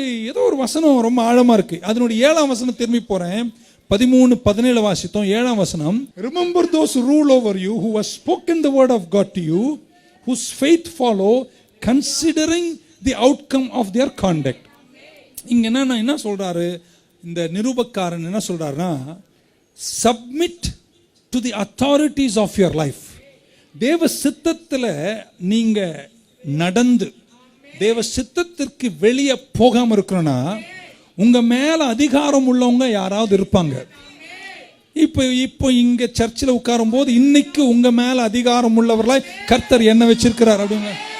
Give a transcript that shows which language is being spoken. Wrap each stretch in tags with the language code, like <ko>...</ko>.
<ta>ஏதோ ஒரு வசனம் ரொம்ப ஆழமா இருக்கு. அதனுடைய 7ஆம் வசனம் திரும்பி போறேன். 13-17 வாசித்தோம். 7ஆம் வசனம்,</ta> <en>remember those who rule over you, who have spoken the word of God to you, whose faith follow, considering the outcome of their conduct.</en> <ta>இங்க என்ன சொல்றாரு இந்த நிருபக்காரன்? என்ன சொல்றாருன்னா,</ta> <en>submit to the authorities of your life.</en> <ta>தேவ சித்தத்தில் நீங்க நடந்து தேவ சித்தத்திற்கு வெளியே போகாம இருக்கணும்னா உங்க மேல அதிகாரம் உள்ளவங்க யாராவது இருப்பாங்க. இப்போ இங்க சர்ச்சில் உட்காரும் போது இன்னைக்கு உங்க மேல அதிகாரம் உள்ளவர்களாய் கர்த்தர் என்ன வச்சிருக்கிறார் அப்படிங்க.</ta>